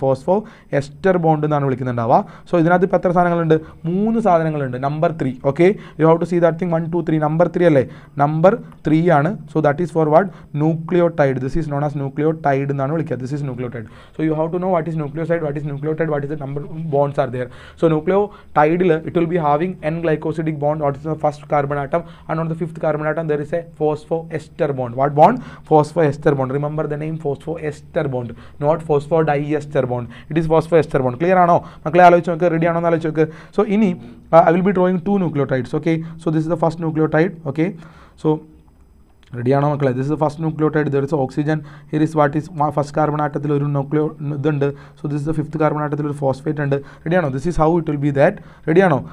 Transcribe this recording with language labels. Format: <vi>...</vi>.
<ml>Phospho ester bond എന്നാണ് വിളിക്കുന്നുണ്ടാവുക. So ഇതിനകത്ത് ഇപ്പോൾ എത്ര സാധനങ്ങളുണ്ട്? 3 സാധനങ്ങളുണ്ട്. Number 3.</ml> <en>Okay, you have to see that thing.</en> <ml>1 2 3. Number 3 അല്ലേ? നമ്പർ 3 ആണ്. So that is four what? Nucleotide.</ml> <en>This is known as nucleotide എന്നാണ് വിളിക്കുക. This is nucleotide. So you have to know what is nucleoside, what is nucleotide, what is the number bonds are there. So nucleotide it will be having N glycosidic bond, what is the first carbon atom, and on the 5th carbon atom there is a phosphoester bond. What bond? Phosphoester bond. Remember the name phosphoester bond, not phosphodiester bond. It is phosphoester bond.</en> <ml>Clear ആണോ മക്കളെ? ആലോചിച്ച് നോക്ക്. Ready ആണോ എന്ന് ആലോചിച്ച് നോക്ക്. So ഇനി</ml> <en>I will be drawing 2 nucleotides. Okay, so this is the first nucleotide.</en> <ml>Okay, so റെഡിയാണോ മക്കളെ?</ml> <en>this is first nucleotide, there is oxygen, here is what is first carbon ആറ്റത്തിൽ</en> <ml>ഒരു ഇതുണ്ട്.</ml> <en>so this is fifth carbon</en> <ml>ആറ്റത്തിൽ ഒരു phosphate ഉണ്ട്. റെഡിയാണോ?</ml> <en>This is how it will be that. റെഡിയാണോ?</en>